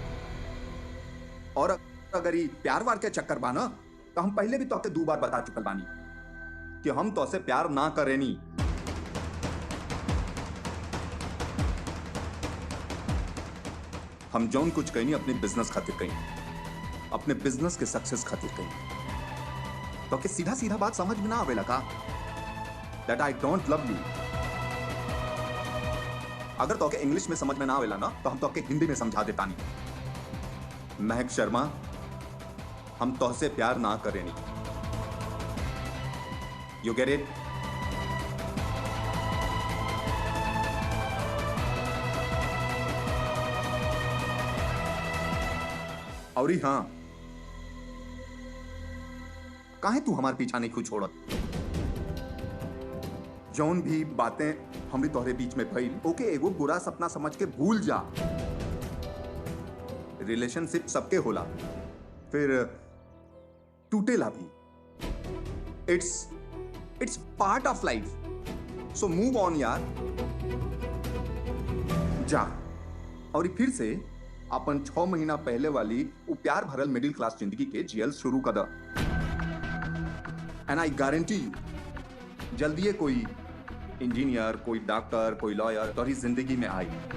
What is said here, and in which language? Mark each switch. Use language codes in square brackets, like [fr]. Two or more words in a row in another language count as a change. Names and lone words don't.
[bho] और अगर ये प्यार वार के चक्कर बाना तो हम पहले भी तो 2 बार बता चुकल बानी कि हम तो से प्यार ना करेनी। हम जौन कुछ कहनी अपने बिजनेस खातिर कहनी, अपने बिजनेस के सक्सेस खातिर कहनी। तो के सीधा सीधा बात समझ में ना आवेला का [en] that I don't love you? [bho] अगर तो के इंग्लिश में समझ में ना आवेला ना तो हम तो के हिंदी में समझा देता नहीं। महक शर्मा, हम तो से प्यार ना करेनी। [en] you get it? [bho] और हाँ, काहे तू हमारे पीछा नहीं खुद छोड़त? जौन भी बातें हमरी तोहरे बीच में भइल ओके एगो बुरा सपना समझ के भूल जा। रिलेशनशिप सबके होला, फिर टूटेला भी। [en] it's part of life, so move on यार। [bho] जा और फिर से अपन 6 महीना पहले वाली वो प्यार भरल [en] middle class [bho] जिंदगी के जियल शुरू कर द। [en] and I guarantee you [bho] जल्दी ये कोई इंजीनियर, कोई डॉक्टर, कोई लॉयर तुम्हारी जिंदगी में आई।